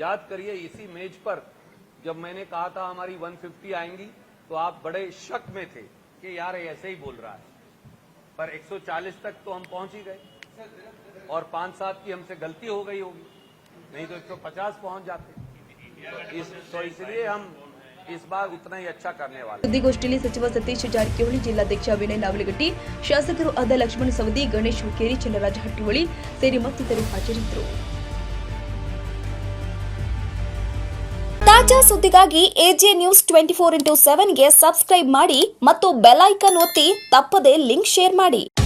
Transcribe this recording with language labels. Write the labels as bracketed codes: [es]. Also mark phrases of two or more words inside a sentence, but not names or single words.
[hi] याद करिए, इसी मेज पर जब मैंने कहा था हमारी 150 आएंगी तो आप बड़े शक में थे कि यार ये ऐसे ही बोल रहा है, पर 140 तक तो हम पहुंच ही गए और 5-7 की हमसे गलती हो गई होगी, नहीं तो 150 पहुंच जाते। तो इसलिए हम इस बार उतना ही अच्छा करने वाले। [kn] ಸುದ್ದಿಗೋಷ್ಠಿಯಲ್ಲಿ ಸಚಿವ ಸತೀಶ್ ಜಾರಕಿಹೊಳಿ, ಜಿಲ್ಲಾಧ್ಯಕ್ಷ ವಿನಯ್ ನಾವಲಗಟ್ಟಿ, ಶಾಸಕರು ಆದ ಲಕ್ಷ್ಮಣ ಸವದಿ, ಗಣೇಶ್ ಹುಕ್ಕೇರಿ, ಚನ್ನರಾಜ ಹಟ್ಟಿಹೊಳಿ ಸೇರಿ ಮತ್ತಿತರರು ಹಾಜರಿದ್ದರು. ತಾಜಾ ಸುದ್ದಿಗಾಗಿ ಎಜೆ ನ್ಯೂಸ್ 24/7ಗೆ ಸಬ್ಸ್ಕ್ರೈಬ್ ಮಾಡಿ ಮತ್ತು [en] bell icon [kn] ಒತ್ತಿ ತಪ್ಪದೇ [en] link share [kn] ಮಾಡಿ.